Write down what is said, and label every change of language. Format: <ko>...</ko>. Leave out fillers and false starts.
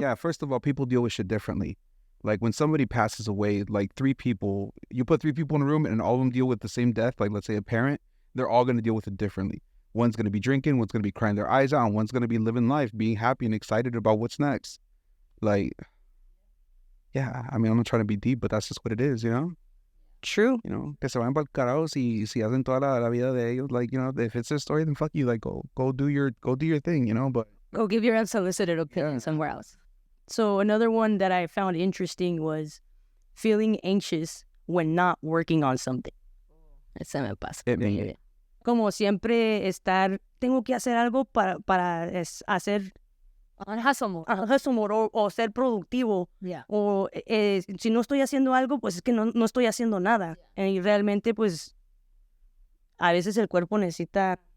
<en>Yeah, first of all, people deal with shit differently. Like when somebody passes away, like you put three people in a room and all of them deal with the same death, like let's say a parent, they're all going to deal with it differently. One's going to be drinking, one's going to be crying their eyes out, and one's going to be living life, being happy and excited about what's next. Like, yeah, I mean, I'm not trying to be deep, but that's just what it is, you know? True. You know,</en> <es>que se vayan para el carajo si hacen toda la vida de ellos.</es> <en>Like, you know, if it's their story, then fuck you. Like, go do your thing, you know? But go give your unsolicited opinion somewhere else. So another one that I found interesting was feeling anxious when not working on something.</en> <es>Ese me pasa. Como siempre tengo que hacer algo para hacer hustle mode o ser productivo.</es> <en>Yeah.</en> <es>O si no estoy haciendo algo, pues es que no estoy haciendo nada. Y realmente, pues, a veces el cuerpo necesita...</es>